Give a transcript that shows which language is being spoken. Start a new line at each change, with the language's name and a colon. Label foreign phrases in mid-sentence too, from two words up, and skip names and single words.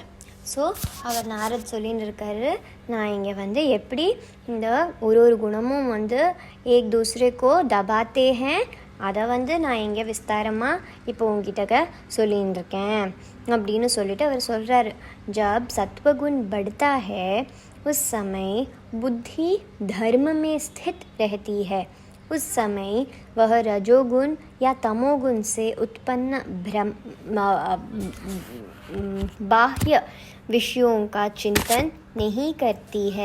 Tamil: ஸோ அவர் நாரத் சொல்லின்னு இருக்காரு, நான் இங்கே வந்து எப்படி இந்த ஒரு குணமும் வந்து
Hindi: एक दूसरे को दबाते हैं,
Tamil: அதை வந்து நான் இங்கே விஸ்தாரமாக இப்போ உங்ககிட்ட சொல்லின்னு இருக்கேன் அப்படின்னு சொல்லிட்டு அவர் சொல்கிறாரு.
Hindi: जब सत्वगुण बढ़ता है उस समय बुद्धि धर्म में स्थित रहती है. उस समय वह रजोगुण या तमोगुण से उत्पन्न बाह्य विषयों का चिंतन नहीं करती है.